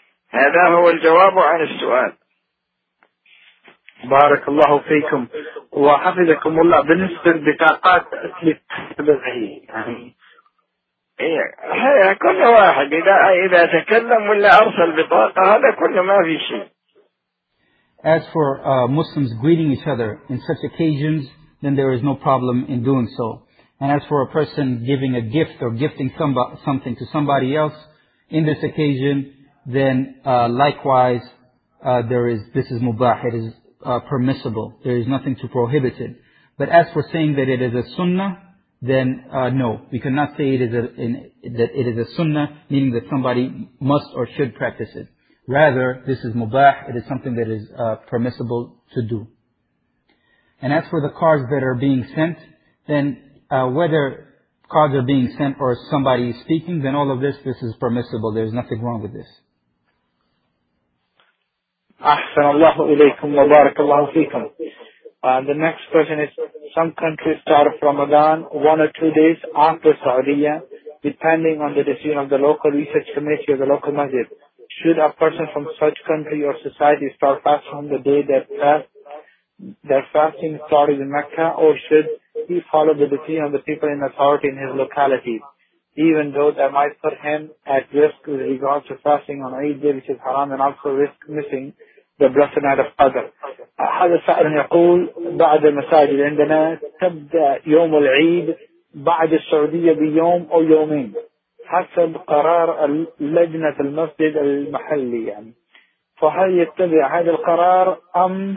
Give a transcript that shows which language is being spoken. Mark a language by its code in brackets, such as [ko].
[ar] هذا هو الجواب عن السؤال. بارك الله فيكم وحفظكم الله. بالنسبة لبطاقات التلفزيون، يعني كل واحد إذا تكلم ولا أرسل بطاقة، هذا كله ما في شيء. [en] As for Muslims greeting each other in such occasions, then there is no problem in doing so. And as for a person giving a gift or gifting something to somebody else in this occasion, then likewise, this is mubah, it is permissible. There is nothing to prohibit it. But as for saying that it is a sunnah, then no, we cannot say it is a sunnah, meaning that somebody must or should practice it. Rather, this is mubah, it is something that is permissible to do. And as for the cards that are being sent, then whether cards are being sent or somebody is speaking, then all of this, this is permissible. There's nothing wrong with this. [ar] أحسن الله إليكم وبارك الله فيكم. [en] The next question is, some countries start Ramadan 1 or 2 days after Saudiya, depending on the decision of the local research committee or the local masjid. Should a person from such country or society start fasting on the day that their fasting started in Mecca, or should he follow the decision of the people in authority in his locality, even though that might put him at risk with regards to fasting on Eid day, which is haram, and also risk missing the blessed night of Qadr? [ar] هذا سائل يقول بعد المساجد عندنا تبدأ يوم العيد بعد السعودية بيوم أو يومين حسب قرار لجنة المسجد المحلي يعني. فهل يتبع هذا القرار أم